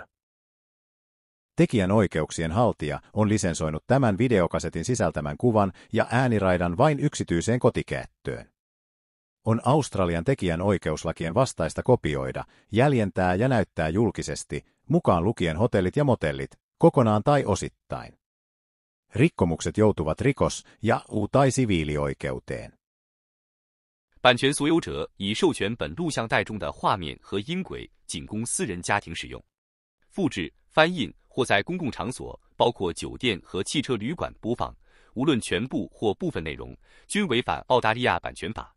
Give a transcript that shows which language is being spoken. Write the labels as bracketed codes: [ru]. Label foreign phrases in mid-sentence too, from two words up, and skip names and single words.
[fi] Tekijän oikeuksien haltija on lisensoinut tämän videokasetin sisältämän kuvan ja ääniraidan vain yksityiseen kotikäyttöön. On Australian tekijän oikeuslakien vastaista kopioida, jäljentää ja näyttää julkisesti, mukaan lukien hotellit ja motellit, kokonaan tai osittain. Rikkomukset joutuvat rikos- ja tai siviilioikeuteen. [zh] 版权所有者已授权本录像带中的画面和音轨仅供私人家庭使用。复制、翻印或在公共场所，包括酒店和汽车旅馆播放，无论全部或部分内容，均违反澳大利亚版权法。